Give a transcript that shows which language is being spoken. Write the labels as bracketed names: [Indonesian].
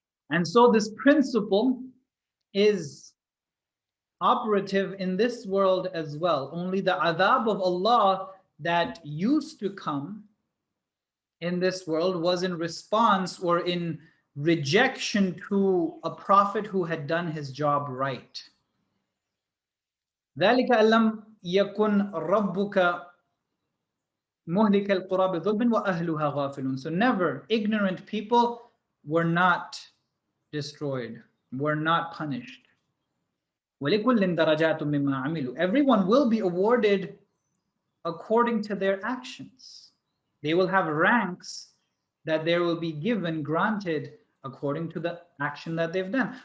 [English] And so this principle is operative in this world as well. Only the adhab of Allah that used to come in this world was in response or in rejection to a prophet who had done his job right. [Arabic] ذلك ألم يكن ربك مهلك القرى بظلم وأهلها غافلون. [English] So never, ignorant people were not destroyed, were not punished. [Arabic] وَلِكُلٍّ دَرَجَاتٌ مِّمَّا عَمِلُوا. [English] Everyone will be awarded according to their actions. They will have ranks that they will be given, granted, according to the action that they've done.